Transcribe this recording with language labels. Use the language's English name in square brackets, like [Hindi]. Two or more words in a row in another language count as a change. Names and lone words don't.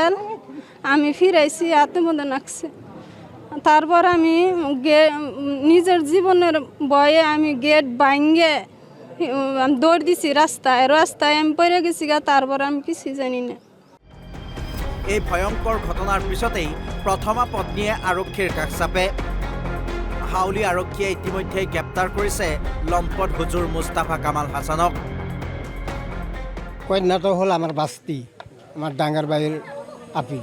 [Bangla] আমি ফিরাইছি, হাতের মধ্যে নাকছে। তারপর আমি নিজের জীবনের ভয়ে আমি গেট ভাঙ্গে আমি দৌড় দিছি রাস্তায় আমি পড়ে গেছি গা। তারপর আমি কিছু জানি না। [Assamese] এই ভয়ংকৰ ঘটনাৰ পিছতেই প্ৰথমা পত্নীয়ে আৰক্ষীৰ কাষ চাপে। হাউলি আৰক্ষীয়ে ইতিমধ্যে গ্ৰেপ্তাৰ কৰিছে লম্পট হুজুৰ মুস্তাফা কামাল হাছানক। কন্যাটো হ'ল আমাৰ বাস্তি, আমাৰ ডাঙৰ বাইৰ আপি।